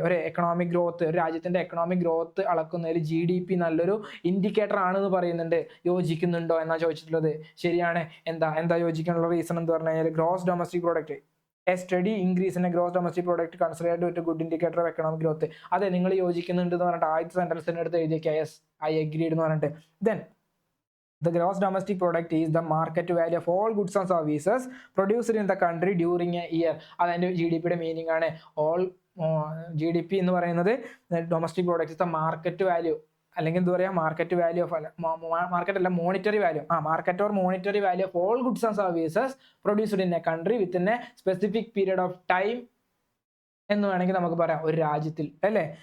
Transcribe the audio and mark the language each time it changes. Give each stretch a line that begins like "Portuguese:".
Malayalam: ഒരു economic growth, ഒരു രാജ്യത്തിന്റെ എക്കണോമിക് ഗ്രോത്ത് അളക്കുന്നതിൽ GDP നല്ലൊരു ഇൻഡിക്കേറ്റർ ആണെന്ന് പറയുന്നുണ്ട്. യോജിക്കുന്നുണ്ടോ എന്നാണ് ചോദിച്ചിട്ടുള്ളത്. ശരിയാണ്. എന്താ യോജിക്കാനുള്ള റീസൺ എന്ന് പറഞ്ഞു കഴിഞ്ഞാൽ
English: Gross domestic product, a steady increase in a gross domestic product considered to good indicator of economic growth.
Malayalam: അതെ, നിങ്ങൾ യോജിക്കുന്നുണ്ട് എന്ന് പറഞ്ഞിട്ട് ആദ്യത്തെ സെന്റൻസിന്റെ അടുത്ത് എഴുതിയേക്കുക
English: yes I agreed
Malayalam: എന്ന് പറഞ്ഞിട്ട്.
English: Then the gross domestic product is the market value of all goods and services produced in the country during a year.
Malayalam: അതിൻ്റെ GDPയുടെ meaning ആണ്.
English: all GDP എന്ന് പറയുന്നത് domestic product is the market value,
Malayalam: അല്ലെങ്കിൽ എന്താ പറയുക,
English: market value of market അല്ല monetary value, market or monetary value of all goods and services produced in a country within a specific period of time
Malayalam: എന്ന് വേണമെങ്കിൽ നമുക്ക് പറയാം, ഒരു രാജ്യത്തിൽ അല്ലേ.